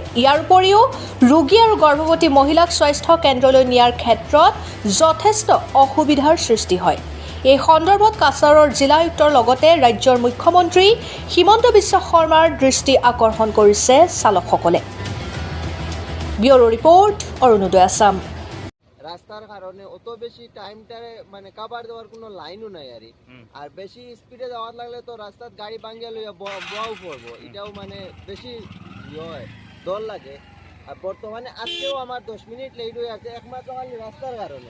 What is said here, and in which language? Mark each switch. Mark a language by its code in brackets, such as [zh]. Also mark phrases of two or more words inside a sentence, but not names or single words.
[as] ইয়াৰ উপৰিও ৰোগী আৰু গৰ্ভৱতী মহিলাক স্বাস্থ্য কেন্দ্ৰলৈ নিয়াৰ ক্ষেত্ৰত যথেষ্ট অসুবিধাৰ সৃষ্টি হয়। এই সন্দৰ্ভত কাছাৰৰ জিলায়ুক্তৰ লগতে ৰাজ্যৰ মুখ্যমন্ত্ৰী হিমন্ত বিশ্ব শৰ্মাৰ দৃষ্টি আকৰ্ষণ কৰিছে চালকসকলে। ব্যুৰো ৰিপৰ্ট, অৰুণোদয় আসাম। [bn] রাস্তার কারণে অত বেশি টাইমটারে মানে কাবার দেওয়ার কোনো লাইনও নাই আর বেশি স্পিডে যাওয়ার লাগলে তো রাস্তার গাড়ি ভাঙ্গিয়া লইয়া বয়াও পড়বো, এটাও মানে বেশি হয় ডর লাগে। আর বর্তমানে আজকেও আমার 10 মিনিট লেট হয়ে আছে একমাত্র খালি রাস্তার কারণে।